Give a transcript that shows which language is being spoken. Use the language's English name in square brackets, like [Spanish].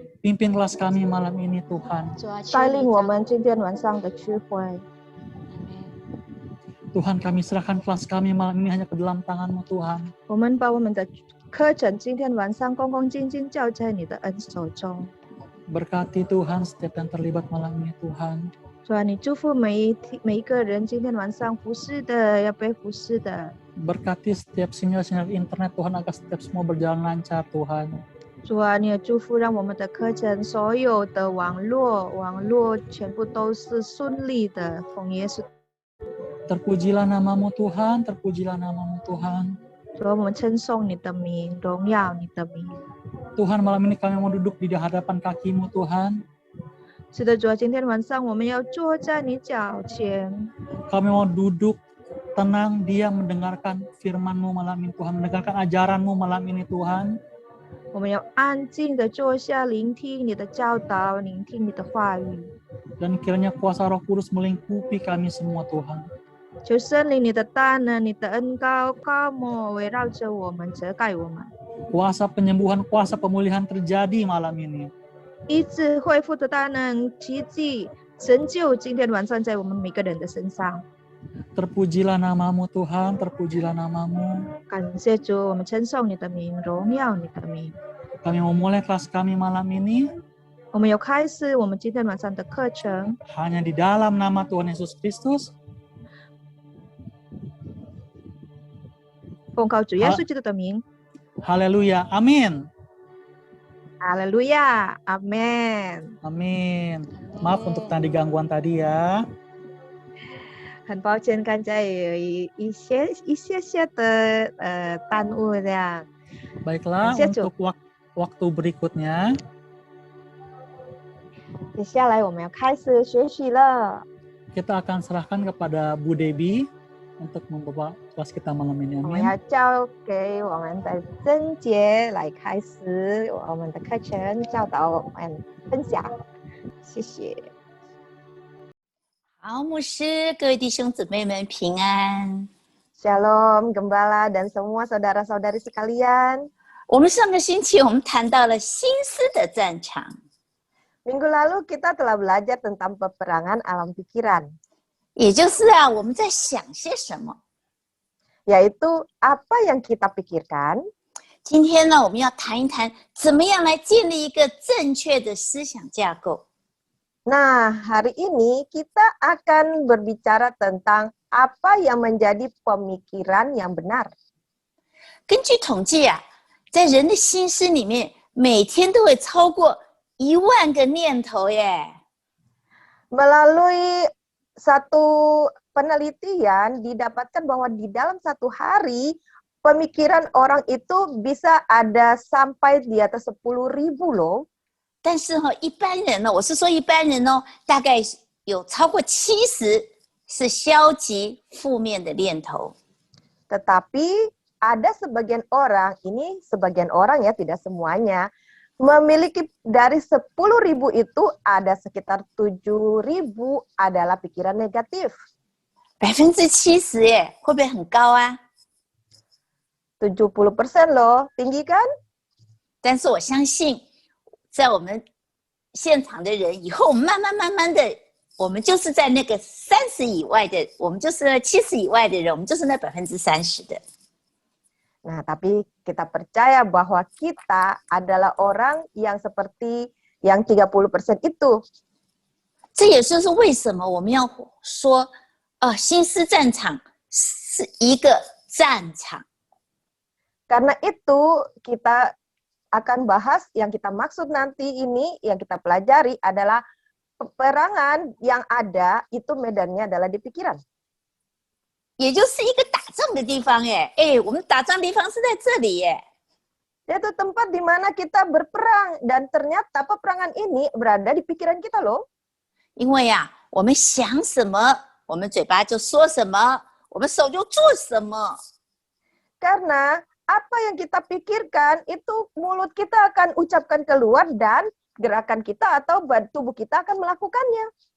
[Indonesian] Pimpin kelas kami malam ini Tuhan. [Chinese] 带领我们今天晚上的聚会。 [Indonesian] Tuhan, kami serahkan kelas kami malam ini hanya ke dalam tangan-Mu Tuhan. [Chinese] 我们把我们的课程今天晚上恭恭敬敬交在你的恩手中。 [Indonesian] Berkati Tuhan setiap yang terlibat malam ini Tuhan. [Chinese] 主啊，你祝福每一个人今天晚上服侍的，要被服侍的。 [Indonesian] Berkati setiap sinyal-sinyal internet Tuhan agar setiap semua berjalan lancar Tuhan. [Chinese] 主啊，你也祝福让我们的课程所有的网络全部都是顺利的，奉耶稣。 [Indonesian] Terpujilah namamu Tuhan, terpujilah namamu Tuhan. [Chinese] 主啊，我们称颂你的名，荣耀你的名。 [Indonesian] Tuhan, malam ini kami mau duduk di hadapan kaki-Mu Tuhan. [Chinese] 是的，主啊，今天晚上我们要坐在你脚前。 [Indonesian] Kami mau duduk tenang, diam mendengarkan firman-Mu malam ini Tuhan, mendengarkan ajaran-Mu malam ini Tuhan. [Chinese] 我们要安静的坐下，聆听你的教导，聆听你的话语。 [Indonesian] Dan kiranya kuasa Roh Kudus melingkupi kami semua Tuhan. [Chinese] 求圣灵你的大能，你的恩膏膏抹围绕着我们，遮盖我们。 [Indonesian] Kuasa penyembuhan, kuasa pemulihan terjadi malam ini. [Chinese] 医治恢复的大能，奇迹成就今天晚上在我们每个人的身上。 [Indonesian] Terpujilah namamu Tuhan, terpujilah namamu. [Chinese] 感谢主，我们称颂你的名，荣耀你的名。 [Indonesian] Kami mau mulai kelas kami malam ini [Chinese] 我们要开始我们今天晚上的课程， [Indonesian] hanya di dalam nama Tuhan Yesus Kristus. [Chinese] 奉靠主耶稣基督的名。 [Indonesian] Haleluya, amin. [Chinese] 哈利路亚，阿门。 [Indonesian] Amin. Maaf untuk tadi gangguan tadi ya. [Chinese] 很抱歉，刚才有一些的耽误这样。 [Indonesian] Baiklah, untuk waktu berikutnya [Chinese] 接下来我们要开始学习了。 [Indonesian] kita akan serahkan kepada Bu Debbie untuk membawa kelas kita malam ini. [Chinese] 我们 [Indonesian] Amin. [Chinese] 要交给我们的珍姐来开始我们的课程，教导我们分享。谢谢。好，牧师，各位弟兄姊妹们平安。 [Indonesian] Shalom, Gembala dan semua saudara-saudari sekalian. [Chinese] 我们上个星期我们谈到了心思的战场， [Indonesian] Minggu lalu kita telah belajar tentang peperangan alam pikiran, [Chinese] 也就是我们在想些什么。 [Indonesian] yaitu apa yang kita pikirkan. [Chinese] 今天呢，我们要谈一谈怎么样来建立一个正确的思想架构。 [Indonesian] Nah, hari ini kita akan berbicara tentang apa yang menjadi pemikiran yang benar. [Chinese] 根据统计在人的心思里面，每天都会超过10000个念头耶。 [Indonesian] Melalui satu penelitian didapatkan bahwa di dalam satu hari pemikiran orang itu bisa ada sampai di atas 10.000 loh. [Chinese] 但是一般人呢，我是说一般人哦，大概有超过70是消极负面的念头。 [Indonesian] Tetapi ada sebagian orang, ini sebagian orang ya, tidak semuanya, memiliki dari 10.000 itu ada sekitar 7.000 adalah pikiran negatif. [Chinese] 70%耶，会不会很高啊？ [Indonesian] 70% loh, tinggi kan? [Chinese] 但是我相信，在我们现场的人，以后我们慢慢的，我们就是在那个30以外的，我们就是70以外的人，我们就是那30%的。 [Indonesian] Nah, tapi kita percaya bahwa kita adalah orang yang seperti yang 30% itu. [Chinese] 这也就是为什么我们要说，心思战场是一个战场。 [Indonesian] Karena itu kita akan bahas yang kita maksud nanti ini, yang kita pelajari adalah peperangan yang ada itu medannya adalah di pikiran. [Chinese] 也就是一个打仗的地方，我们打仗的地方是在这里， [Indonesian] Yaitu tempat di mana kita berperang dan ternyata peperangan ini berada di pikiran kita loh. [Chinese] 因为呀，我们想什么，我们嘴巴就说什么，我们手就做什么。 [Indonesian] Karena apa yang kita pikirkan itu mulut kita akan ucapkan keluar dan gerakan kita atau tubuh kita akan melakukannya.